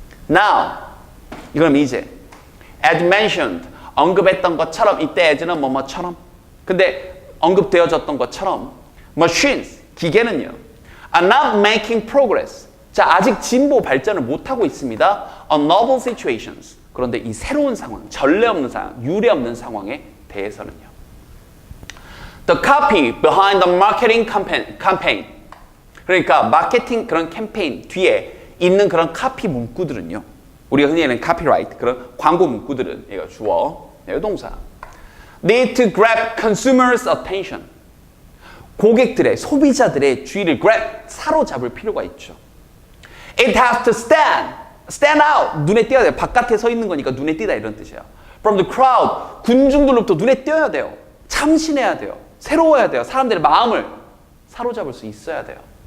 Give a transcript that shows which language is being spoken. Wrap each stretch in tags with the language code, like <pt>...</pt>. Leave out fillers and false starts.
<ko>Now, 그럼 이제</ko> <en>as mentioned,</en> <ko>언급했던 것처럼, 이때 as는 뭐뭐처럼, 근데 언급되어졌던 것처럼 machines, 기계는요,</ko> <en>are not making progress.</en> <ko>자, 아직 진보 발전을 못하고 있습니다.</ko> <en>on novel situations.</en> <ko>그런데 이 새로운 상황, 전례 없는 상황, 유례 없는 상황에 대해서는요.</ko> <en>The copy behind the marketing campaign.</en> <ko>그러니까 마케팅 그런 캠페인 뒤에 있는 그런 카피 문구들은요. 우리가 흔히 얘기하는 copyright, 그런 광고 문구들은 얘가 주어, 얘가 동사.</ko> <en>Need to grab consumers' attention.</en> <ko>고객들의, 소비자들의 주의를 grab, 사로잡을 필요가 있죠.</ko> <en>It has to stand out.</en> <ko>눈에 띄어야 돼요. 바깥에 서 있는 거니까 눈에 띄다 이런 뜻이에요.</ko> <en>From the crowd.</en> <ko>군중들로부터 눈에 띄어야 돼요. 참신해야 돼요. 새로워야 돼요. 사람들의 마음을 사로잡을 수 있어야 돼요.</ko>